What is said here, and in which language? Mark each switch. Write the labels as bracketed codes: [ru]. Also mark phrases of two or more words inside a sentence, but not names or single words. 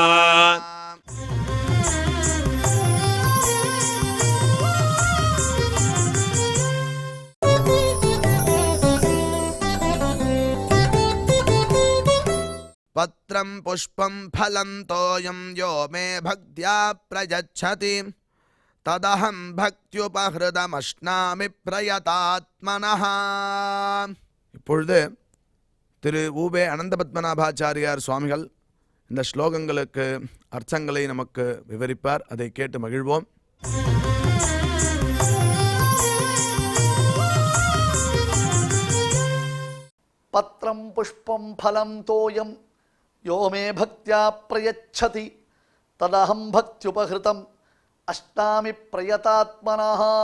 [sa] पत्रं पुष्पं फलं तोयं यो मे भक्त्या प्रयच्छति तदहं भक्त्युपहृतमश्नामि प्रयतात्मनः। [ta] இப்பொழுது திரு ஊபே அனந்த பத்மநாபாச்சாரியார் சுவாமிகள் இந்த ஸ்லோகங்களுக்கு அர்த்தங்களை நமக்கு விவரிப்பார். அதை கேட்டு மகிழ்வோம். [sa] पत्रं पुष्पं फलं तोयं यो मे भक्त्या प्रयच्छति तदहं भक्त्युपहृतम् अष्टामि प्रयतात्मनः.